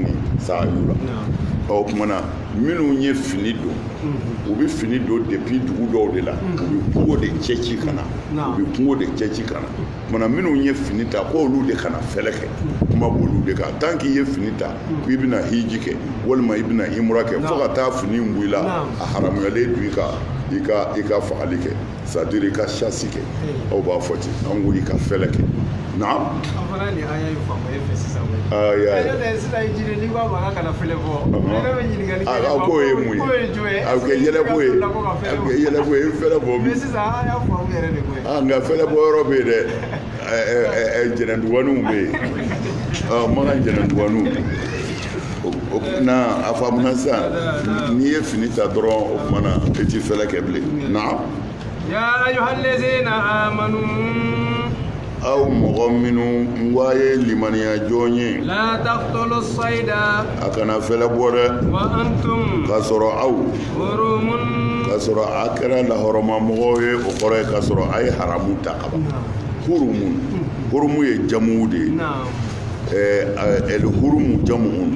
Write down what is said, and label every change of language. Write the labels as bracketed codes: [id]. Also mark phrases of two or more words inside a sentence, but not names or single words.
[bm] ni sa'ayiw la o tuma na minnu ye fini don u bɛ fini don depuis dugu dɔw de la u bɛ kungo de cɛci ka na u bɛ kungo de cɛci ka na o tuma na minnu ye fini ta ko olu de kana fɛlɛ kɛ kuma b'olu de kan [fr] tant qu'il [bm] ye fini ta ko i bɛna hiji kɛ walima i bɛna imura kɛ fo ka taa fini in bɔ i la a haramuyalen don i ka fagali kɛ [fr] c'est à dire [bm] i ka chasse kɛ aw b'a fɔ ten an ko i ka fɛlɛ kɛ naam ko ye mun ye a bɛ kɛ yɛlɛko ye a bɛ kɛ yɛlɛko ye i fɛlɛ bɔ bi nka fɛlɛ bɔ yɔrɔ bɛ yen dɛ jɛnɛduguniw bɛ yen Maka jɛnɛduguniw na a faamuna sisan n'i ye fini ta dɔrɔn o tuma na i ti fɛlɛ kɛ bilen na [ar] يا أيها الذين آمنوا [bm] aw mɔgɔ minnu n ko a ye limaniya jɔn ye [ar] لا تقتلوا الصيد [bm] a kana fɛlɛ bɔ dɛ [ar] وأنتم [bm] k'a sɔrɔ aw [ar] حرم [bm] k'a sɔrɔ a kɛra lahɔrɔmamɔgɔw ye o kɔrɔ ye k'a sɔrɔ a ye haramu ta ka ban hurumu ye jamuw de ye [ar] نعم [bm] hurumu jamu